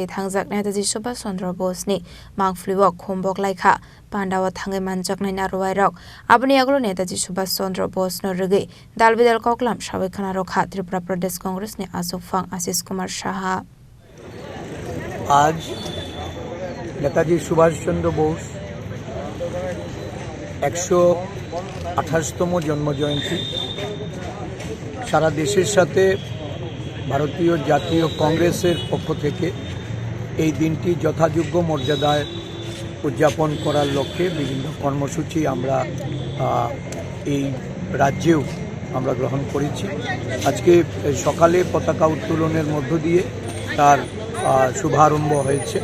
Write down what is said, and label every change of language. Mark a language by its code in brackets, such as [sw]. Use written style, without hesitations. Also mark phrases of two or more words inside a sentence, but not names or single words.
[trp] Thangjak Netaji Subhash Chandra Bose ni Mangfliwok Khombok Laikha Pandawa Thangai Manjak Nai Narwai Rok Abni Aglo Netaji Subhash Chandra Bose no Rege Dalbidal Koklam Shawe Khana Rokha Tripura Pradesh Congress ni Asofang Asis Kumar Shaha [bn] আজ নেতাজি সুভাষ চন্দ্র বোস ১২৮তম জন্ম জয়ন্তী সারা দেশের সাথে ভারতীয় জাতীয় কংগ্রেসের পক্ষ থেকে এই দিনটি যথাযোগ্য মর্যাদায় উদযাপন করার লক্ষ্যে বিভিন্ন কর্মসূচি আমরা এই রাজ্যেও আমরা গ্রহণ করেছি। আজকে সকালে পতাকা উত্তোলনের মধ্য দিয়ে তার শুভারম্ভ হয়েছে।